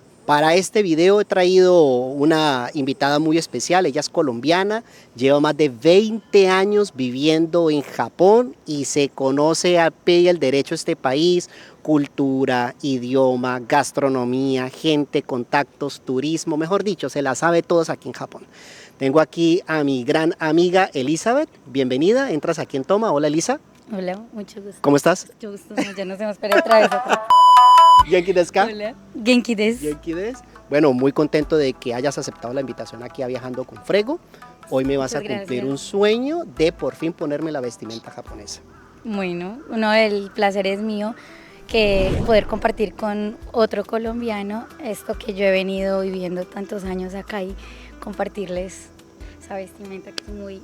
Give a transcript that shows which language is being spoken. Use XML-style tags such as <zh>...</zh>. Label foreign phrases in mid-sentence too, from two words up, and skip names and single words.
<es>Para este video he traído una invitada muy especial, ella es colombiana, lleva más de 20 años viviendo en Japón y se conoce a pie y al derecho este país, cultura, idioma, gastronomía, gente, contactos, turismo, mejor dicho, se la sabe todos aquí en Japón. Tengo aquí a mi gran amiga Elizabeth, bienvenida, entras aquí en Toma. Hola Elisa. Hola, mucho gusto. ¿Cómo estás? Mucho gusto, ya nos hemos perdido otra vez.</es> <ja>元気ですか? Hola. 元気です. 元気です.</ja> <es>Bueno, muy contento de que hayas aceptado la invitación aquí a Viajando con Frego. Hoy me vas a cumplir un sueño de por fin ponerme la vestimenta japonesa. Bueno, el placer es mío que poder compartir con otro colombiano esto que yo he venido viviendo tantos años acá y compartirles esa vestimenta que es muy</es>